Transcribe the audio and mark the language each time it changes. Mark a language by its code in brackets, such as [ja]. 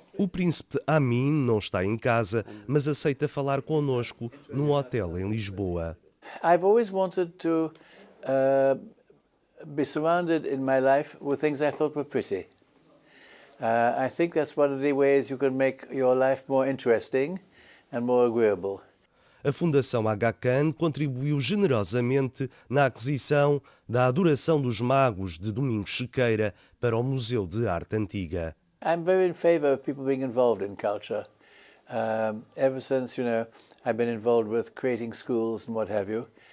[pt] O príncipe Amin não está em casa, mas aceita falar connosco num hotel em Lisboa. [en] I've always wanted to be surrounded in my life with things I thought were pretty. I think that's one of the ways you can make your life more interesting and more agreeable. [pt] A Fundação Aga Khan contribuiu generosamente na aquisição da Adoração dos Magos de Domingos Sequeira para o Museu de Arte Antiga. [en] I'm very in favor of people being involved in culture. Ever since, I've been involved with creating schools and what have you.